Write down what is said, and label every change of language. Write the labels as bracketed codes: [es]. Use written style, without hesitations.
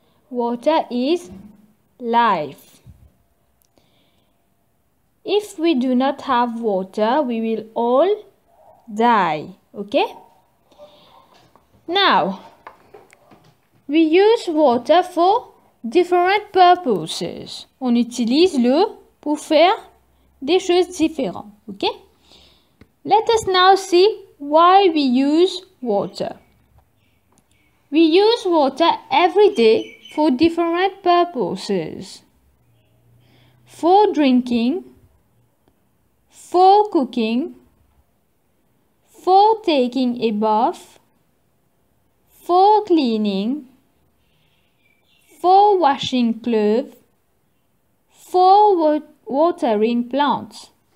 [en] Water is life. If we do not have water, we will all die. Okay? Now, we use water for different purposes. [fr] On utilise l'eau pour faire des choses différentes. [en] Okay? Let us now see why we use water. We use water every day for different purposes. For drinking, for cooking, for taking a bath, for cleaning, for washing clothes, for watering plants.